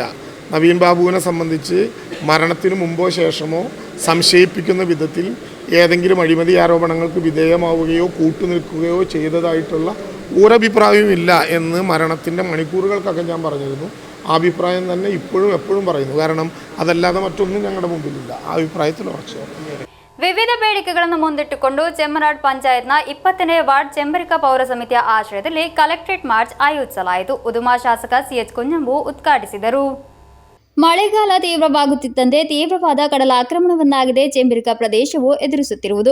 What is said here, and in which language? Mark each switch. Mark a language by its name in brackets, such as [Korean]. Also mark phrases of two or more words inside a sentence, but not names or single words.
[Malayalam] നവീൻ ബാബുവിനെ സംബന്ധിച്ച് മരണത്തിന് മുമ്പോ ശേഷമോ സംശയിപ്പിക്കുന്ന വിധത്തിൽ ഏതെങ്കിലും അഴിമതി ആരോപണങ്ങൾക്ക് വിധേയമാവുകയോ കൂട്ടുനിൽക്കുകയോ ചെയ്തതായിട്ടുള്ള ഒരഭിപ്രായവും ഇല്ല എന്ന് മരണത്തിൻ്റെ മണിക്കൂറുകൾക്കൊക്കെ ഞാൻ പറഞ്ഞിരുന്നു. ആ അഭിപ്രായം തന്നെ ഇപ്പോഴും എപ്പോഴും പറയുന്നു. കാരണം അതല്ലാതെ മറ്റൊന്നും ഞങ്ങളുടെ മുമ്പിലില്ല. ആ അഭിപ്രായത്തിൽ ഉറച്ചു. [Kannada] ವಿವಿಧ ಬೇಡಿಕೆಗಳನ್ನು ಮುಂದಿಟ್ಟುಕೊಂಡು ಚೆಮ್ಮನಾಡ್ ಪಂಚಾಯತ್ನ 20ನೇ ವಾರ್ಡ್ ಚೆಂಬರಿಕ ಪೌರ ಸಮಿತಿಯ ಆಶ್ರಯದಲ್ಲಿ ಕಲೆಕ್ಟರೇಟ್ ಮಾರ್ಚ್ ಆಯೋಜಿಸಲಾಯಿತು. ಉದುಮಾ ಶಾಸಕ ಸಿಎಚ್ ಕುಂಜಂಬು ಉದ್ಘಾಟಿಸಿದರು. ಮಳೆಗಾಲ ತೀವ್ರವಾಗುತ್ತಿದ್ದಂತೆ ತೀವ್ರವಾದ ಕಡಲಾಕ್ರಮಣವನ್ನಾಗಿದೆ ಚೆಂಬರಿಕ ಪ್ರದೇಶವು ಎದುರಿಸುತ್ತಿರುವುದು.